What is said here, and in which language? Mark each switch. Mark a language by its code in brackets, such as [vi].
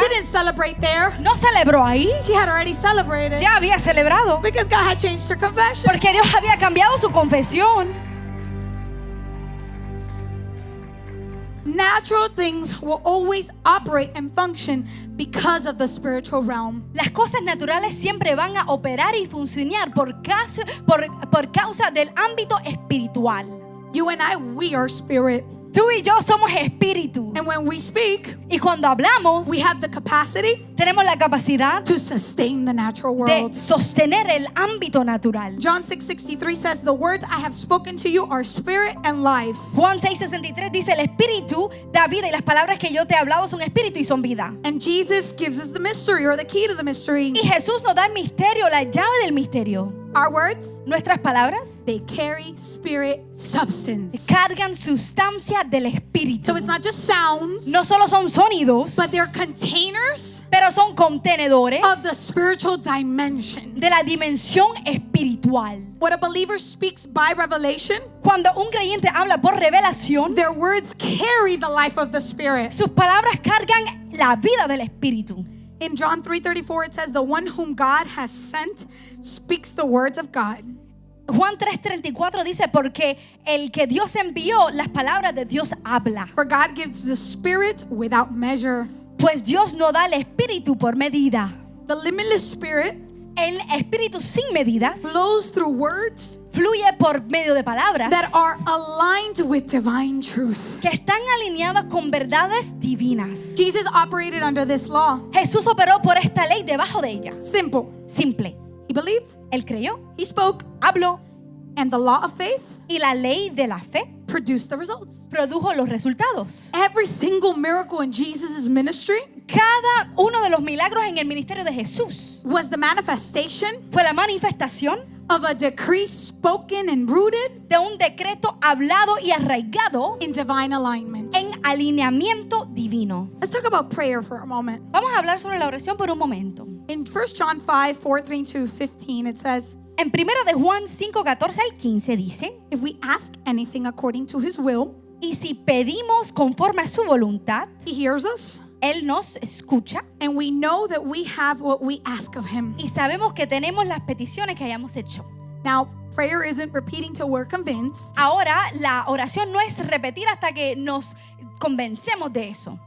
[en] she didn't celebrate there. [es] no celebró ahí, [en] She had already celebrated [es] ya había celebrado. [en] because God had changed her confession. [es] Porque Dios había cambiado su confesión. [en] Natural things will always operate and function because of the spiritual realm. [es] Las cosas naturales siempre van a operar y funcionar por causa del ámbito espiritual. [en] You and I, we are spirit. [es] Tú y yo somos espíritu. [en] And when we speak, [es] Y cuando hablamos, [en] we have the capacity [es] tenemos la capacidad [en] to sustain the natural [es] de [en] world. [es] sostener el ámbito natural. [en] John 6:63 says, "The words I have spoken to you are spirit and life." [es] Juan 6:63 dice, el espíritu da vida y las palabras que yo te he hablado son espíritu y son vida. [en] And Jesus gives us the mystery or the key to the mystery. [es] Y Jesús nos da el misterio, la llave del misterio. [en] Our words, [es] Nuestras palabras [en] they carry spirit substance. [es] cargan sustancia del espíritu. [en] So it's not just sounds, [es] No solo son sonidos, [en] but they're containers [es] pero son contenedores [en] of the spiritual dimension. [es] de la dimensión espiritual. [en] When a believer speaks by revelation, [es] Cuando un creyente habla por revelación, [en] their words carry the life of the spirit. [es] sus palabras cargan la vida del espíritu. [en] In John 3:34 it says, "The one whom God has sent speaks the words of God." [es] Juan 3:34 dice, porque el que Dios envió, las palabras de Dios habla. [en] For God gives the spirit without measure. [es] Pues Dios no da el espíritu por medida. [en] The limitless spirit [es] El espíritu sin medidas [en] flows through words [es] fluye por medio de palabras [en] that are aligned with divine truth. [es] que están alineadas con verdades divinas. [en] Jesus operated under this law. [es] Jesús operó por esta ley debajo de ella. [en] Simple. [es] Simple. [en] He believed, [es] Él creyó, [en] he spoke, [es] habló [en] and the law of faith [es] y la ley de la fe [en] produced the results. [es] produjo los resultados. [en] Every single miracle in Jesus' ministry [es] Cada uno de los milagros en el ministerio de Jesús [en] was the manifestation [es] fue la manifestación [en] of a decree spoken and rooted [es] de un decreto hablado y arraigado [en] in divine alignment. [es] en alineamiento divino. [en] Let's talk about prayer for a moment. [es] Vamos a hablar sobre la oración por un momento. [en] In 1 John 5:14-15, it says, [es] En 1 de Juan 5:14 al 15 dice, [en] "If we ask anything according to his will, [es] y si pedimos conforme a su voluntad, [en] he hears us, [es] Él nos escucha [en] and we know that we have what we ask of him." [es] y sabemos que tenemos las peticiones que hayamos hecho. [en] Now, prayer isn't repeating till we're convinced. [es] Ahora, la oración no es repetir hasta que nos convencemos de eso.